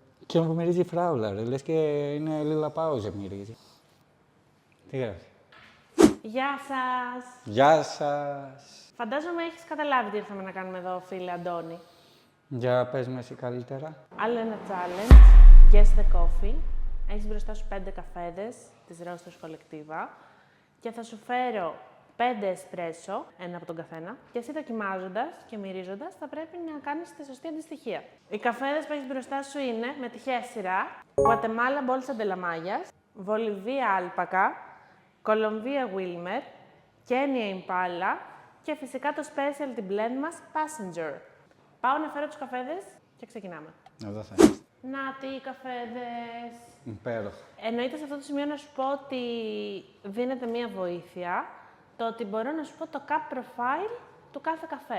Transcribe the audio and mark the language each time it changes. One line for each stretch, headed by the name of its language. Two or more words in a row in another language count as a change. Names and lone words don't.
Greek: Και μου μυρίζει φράουλα, ρε. Λες και είναι Λίλα Πάουζε μυρίζει. Τι γράφει. Γεια σας! Γεια σας. Φαντάζομαι έχεις καταλάβει τι ήρθαμε να κάνουμε εδώ, φίλε Αντώνη. Για πες με εσύ καλύτερα. Άλλο ένα challenge.
English: Guess the coffee.
Greek: Έχεις μπροστά σου 5 καφέδες της Roasters Collectiva και θα σου φέρω 5 εσπρέσο, ένα από τον καθένα, και εσύ δοκιμάζοντας και μυρίζοντας θα πρέπει να κάνεις τη σωστή αντιστοιχεία. Οι καφέδες που έχεις μπροστά σου είναι με τυχαία σειρά: Guatemala Bolsa de la Mayas, Bolivia Alpaca, Colombia Wilmer, Kenya Impala και φυσικά το
English: specialty blend
Greek: μας Passenger. Πάω να φέρω τους καφέδες και ξεκινάμε. Εδώ θα είναι. Να τι καφέδες. Υπέροχο. Εννοείται σε αυτό το σημείο να σου πω ότι δίνεται μία βοήθεια, το ότι μπορώ να σου πω το
English: cup profile
Greek: του κάθε καφέ.